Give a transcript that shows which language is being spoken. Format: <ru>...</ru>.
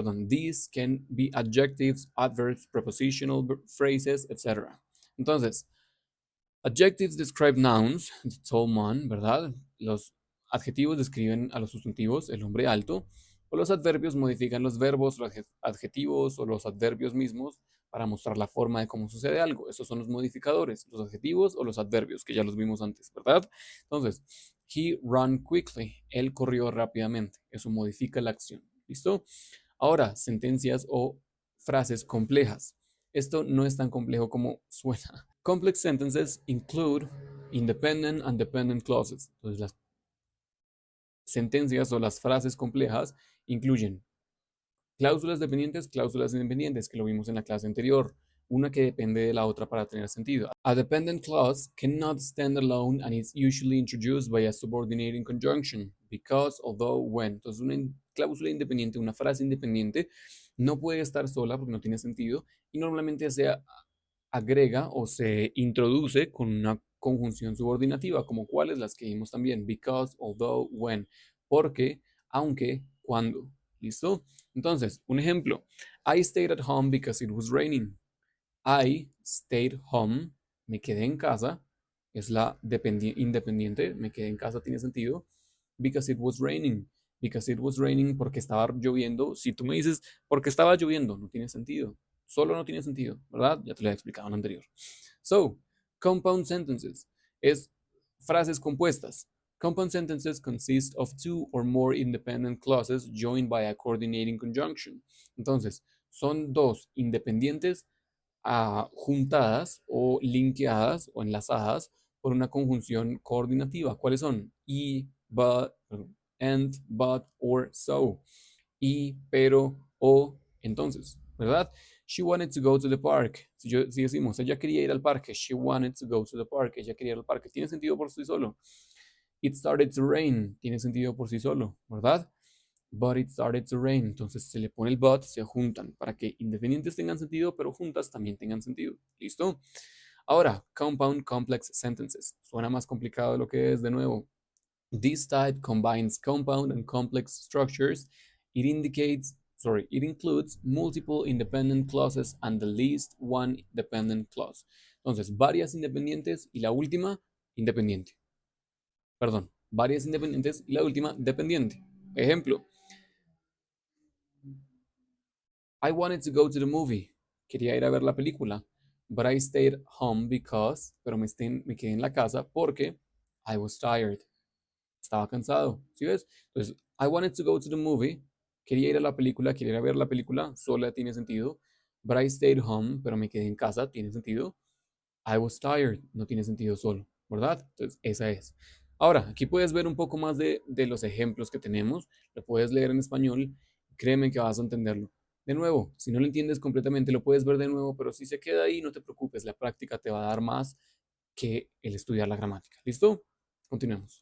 <en>These can be adjectives, adverbs, prepositional phrases, etc.</en> <es>Entonces,</es> <en>adjectives describe nouns, the tall man,</en> <es>¿verdad? Los adjetivos describen a los sustantivos, el hombre alto. O los adverbios modifican los verbos, los adjetivos o los adverbios mismos para mostrar la forma de cómo sucede algo. Esos son los modificadores, los adjetivos o los adverbios, que ya los vimos antes, ¿verdad?</es> <en>Entonces, he ran quickly.</en> <es>Él corrió rápidamente. Eso modifica la acción. ¿Listo? Ahora, sentencias o frases complejas. Esto no es tan complejo como suena.</es> <en>Complex sentences include independent and dependent clauses.</en> <es>Entonces, las sentencias o las frases complejas incluyen cláusulas independientes, que lo vimos en la clase anterior, una que depende de la otra para tener sentido.</es> <en>A dependent clause cannot stand alone and is usually introduced by a subordinating conjunction, because, although, when.</en> <es>Entonces, una cláusula independiente, una frase independiente, no puede estar sola porque no tiene sentido y normalmente se agrega o se introduce con una conjunción subordinativa, como cuáles las que vimos también,</es> <en>because, although, when,</en> <es>porque, aunque, cuando. ¿Listo? Entonces, un ejemplo,</es> <en>I stayed at home because it was raining. I stayed home,</en> <es>me quedé en casa, es la independiente, me quedé en casa tiene sentido,</es> <en>because it was raining. Because it was raining</en> <es>porque estaba lloviendo. Si tú me dices porque estaba lloviendo, no tiene sentido. Solo no tiene sentido, ¿verdad? Ya te lo he explicado en anterior.</es> <en>So, compound sentences</en> <es>es frases compuestas.</es> <en>Compound sentences consist of two or more independent clauses joined by a coordinating conjunction.</en> <es>Entonces, son dos independientes juntadas o linkeadas o enlazadas por una conjunción coordinativa. ¿Cuáles son?</es> <en>Y, but, and, but, or, so.</en> <es>Y, pero, o, entonces, ¿verdad?</es> <en>She wanted to go to the park.</en> <es>Si decimos, ella quería ir al parque,</es> <en>she wanted to go to the park,</en> <es>ella quería ir al parque, tiene sentido por sí solo.</es> <en>It started to rain,</en> <es>tiene sentido por sí solo, ¿verdad?</es> <en>But it started to rain.</en> <es>Entonces se le pone el but, se juntan para que independientes tengan sentido, pero juntas también tengan sentido. ¿Listo?</es> <en>Ahora, compound complex sentences.</en> <es>Suena más complicado de lo que es de nuevo.</es> <en>This type combines compound and complex structures. It includes multiple independent clauses and the least one dependent clause.</en> <es>Entonces, varias independientes y la última independiente. Perdón, varias independientes y la última dependiente. Ejemplo,</es> <en>I wanted to go to the movie.</en> <es>Quería ir a ver la película.</es> <en>But I stayed home because,</en> <es>pero me quedé en la casa porque</es> <en>I was tired.</en> <es>Estaba cansado. ¿Sí ves?</es> <en>Entonces, I wanted to go to the movie.</en> <es>Quería ir a la película, quería ir a ver la película. Sola tiene sentido.</es> <en>But I stayed home,</en> <es>pero me quedé en casa. Tiene sentido.</es> <en>I was tired.</en> <es>No tiene sentido solo, ¿verdad? Entonces, esa es. Ahora, aquí puedes ver un poco más de los ejemplos que tenemos. Lo puedes leer en español. Créeme que vas a entenderlo. De nuevo, si no lo entiendes completamente, lo puedes ver de nuevo, pero si se queda ahí, no te preocupes. La práctica te va a dar más que el estudiar la gramática. ¿Listo? Continuemos.</es>